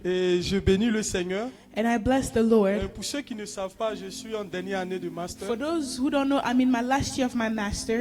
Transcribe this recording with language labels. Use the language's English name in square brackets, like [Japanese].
[French] Et je bénis le Seigneur. [English] And I bless the Lord. [French] Pour ceux qui ne savent pas, je suis en dernière année de master. [English] For those who don't know, I'm in my last year of my master,